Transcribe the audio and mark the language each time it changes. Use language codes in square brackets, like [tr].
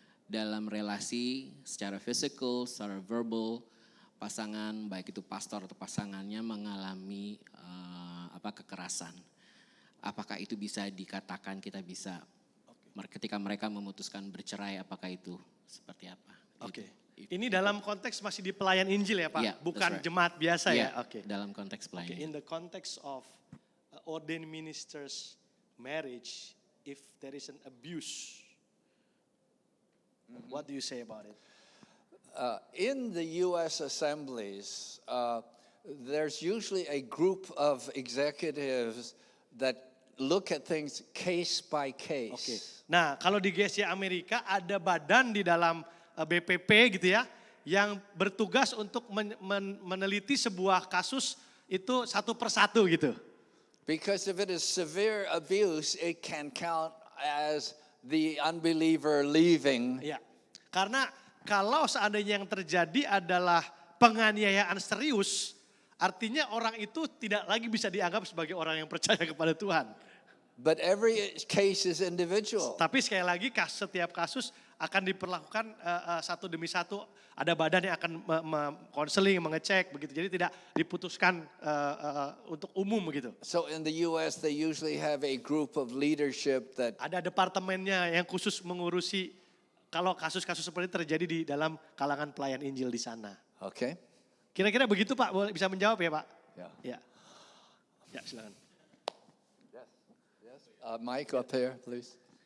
[id] Dalam relasi secara physical, secara verbal, pasangan baik itu pastor atau pasangannya mengalami kekerasan. Apakah itu bisa dikatakan kita bisa ketika mereka memutuskan bercerai, apakah itu seperti apa? Oke. Ini dalam konteks masih di pelayan Injil ya Pak? [en] Yeah, [id] Bukan [en] that's right. [id] jemaat biasa Iya, ya? Oke. dalam konteks [en] Okay, in the context of ordained ministers' marriage, if there is an abuse, what do you say about it? In the U.S. assemblies, there's usually a group of executives that look at things case by case. [id] Oke. Nah, kalau di GSI Amerika ada badan di dalam BPP gitu ya, yang bertugas untuk meneliti sebuah kasus itu satu persatu gitu. [en] Because if it is severe abuse, it can count as the unbeliever leaving. [id] Ya, karena kalau seandainya yang terjadi adalah penganiayaan serius, artinya orang itu tidak lagi bisa dianggap sebagai orang yang percaya kepada Tuhan. [en] But every case is individual. [id] Tapi sekali lagi setiap kasus akan diperlakukan satu demi satu. Ada badan yang akan konseling, mengecek begitu. Jadi tidak diputuskan untuk umum begitu. [en] So in the U.S., they usually have a group of leadership that [id] Ada departemennya yang khusus mengurusi kalau kasus-kasus seperti ini terjadi di dalam kalangan pelayan Injil di sana. [en] okay. [id] Kira-kira begitu Pak, boleh bisa menjawab ya Pak? Ya. Ya, ya silakan. [en] Mike up here, please.